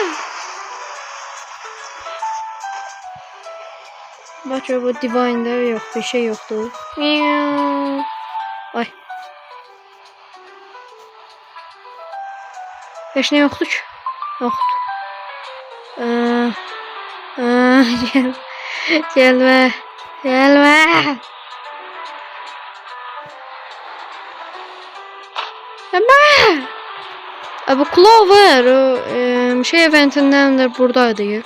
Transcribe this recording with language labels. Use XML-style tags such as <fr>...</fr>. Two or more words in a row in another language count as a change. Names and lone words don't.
<az>Bax bu Divine'da yox, bir şey yoxdur. Ay. Heç nə yoxdur ki. Yoxdur. Gelme. Gelme. Gelme. Bu Clover şey eventindendir, buradaydı.</az>